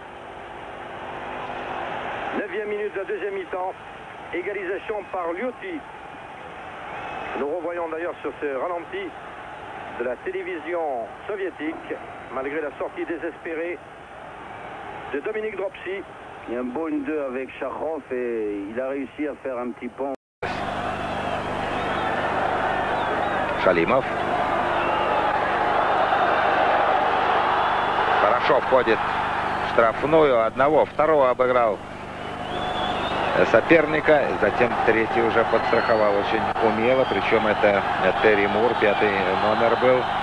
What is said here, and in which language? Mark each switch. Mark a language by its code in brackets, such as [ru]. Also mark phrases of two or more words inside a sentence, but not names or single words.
[fr] 9e minute de la deuxième mi-temps, égalisation par Liuti. Nous revoyons d'ailleurs sur ce ralenti de la télévision soviétique, malgré la sortie désespérée de Dominique Dropsy. Il y a un beau 1-2 avec Chakov et il a réussi à faire un petit pont. [ru] Шалимов. Хорошо входит в штрафную. Одного, второго обыграл соперника. Затем третий уже подстраховал очень умело. Причем это Терри Мур, 5-й номер был.